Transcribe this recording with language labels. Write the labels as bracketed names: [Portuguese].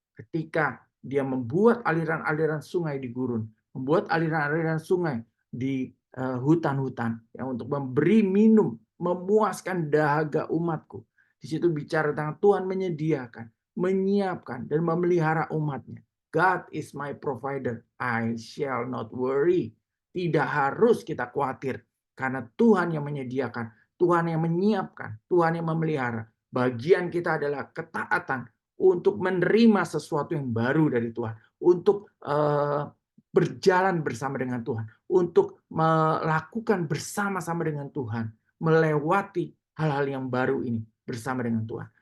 [Indonesian] Ketika dia membuat aliran-aliran sungai di gurun, membuat aliran-aliran sungai di hutan-hutan yang untuk memberi minum, memuaskan dahaga umatku. Di situ bicara tentang Tuhan menyediakan, menyiapkan dan memelihara umatnya. [English] God is my provider, I shall not worry. [Indonesian] Tidak harus kita khawatir, karena Tuhan yang menyediakan, Tuhan yang menyiapkan, Tuhan yang memelihara. Bagian kita adalah ketaatan untuk menerima sesuatu yang baru dari Tuhan, untuk berjalan bersama dengan Tuhan, untuk melakukan bersama-sama dengan Tuhan, melewati hal-hal yang baru ini bersama dengan Tuhan.